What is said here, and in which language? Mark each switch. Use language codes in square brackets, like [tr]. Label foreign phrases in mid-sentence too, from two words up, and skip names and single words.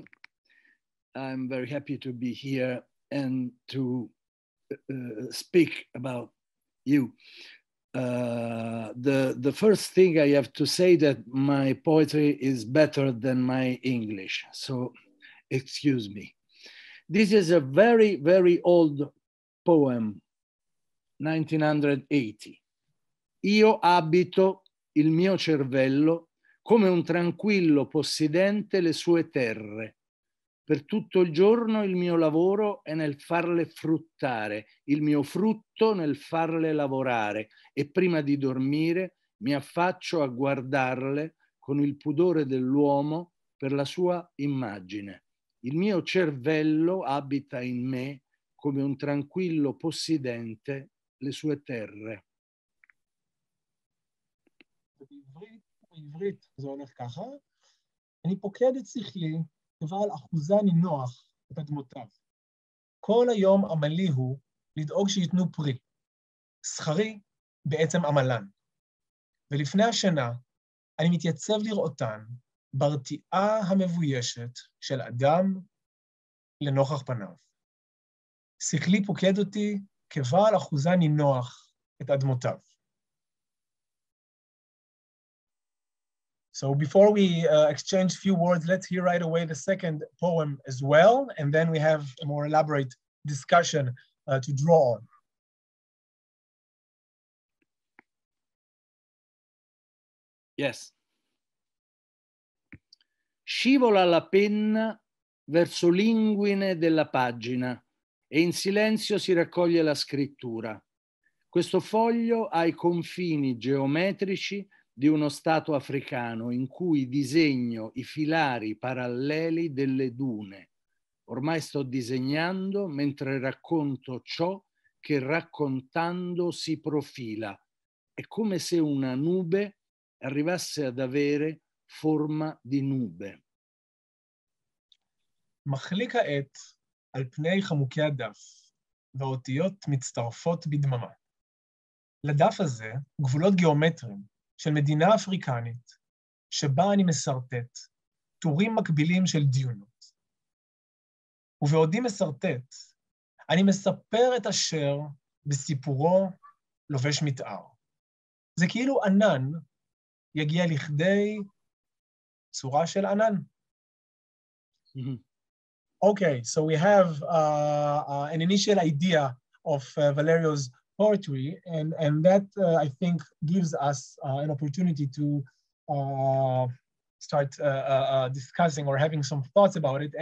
[en] I'm very happy to be here and to speak about you. The first thing I have to say that my poetry is better than my English, so excuse me. This is a very, very old poem, 1980. [it] Io abito il mio cervello come un tranquillo possidente le sue terre. Per tutto il giorno il mio lavoro è nel farle fruttare, il mio frutto nel farle lavorare e prima di dormire mi affaccio a guardarle con il pudore dell'uomo per la sua immagine. Il mio cervello abita in me come un tranquillo possidente le sue terre. [he] בעברית זה הולך ככה. אני פוקד את שכלי כבעל אחוזה נינוח את אדמותיו. כל היום עמלי הוא לדאוג שיתנו פרי. שכרי בעצם עמלן. ולפני השינה אני מתייצב לראותן ברתיעה המבוישת של אדם לנוכח פניו. שכלי פוקד אותי כבעל אחוזה נינוח את אדמותיו. [en] So before we exchange a few words, let's hear right away the second poem as well, and then we have a more elaborate discussion to draw on. Yes. [it] Scivola la penna verso l'inguine della pagina e in silenzio si raccoglie la scrittura. Questo foglio ha i confini geometrici di uno stato africano in cui disegno i filari paralleli delle dune. Ormai sto disegnando mentre racconto ciò che raccontando si profila. È come se una nube arrivasse ad avere forma di nube. [he] מחליק העט על פני חמוקי הדף, והאותיות מצטרפות בדממה. לדף הזה גבולות גיאומטריים של מדינה אפריקנית, שבה אני מסרטט טורים מקבילים של דיונות. ובעודי מסרטט, אני מספר את אשר בסיפורו לובש מתאר. זה כאילו ענן יגיע לכדי צורה של ענן. [en] Okay, so we have an initial idea of Valerio's poetry, and that I think gives us an opportunity to start discussing or having some thoughts about it.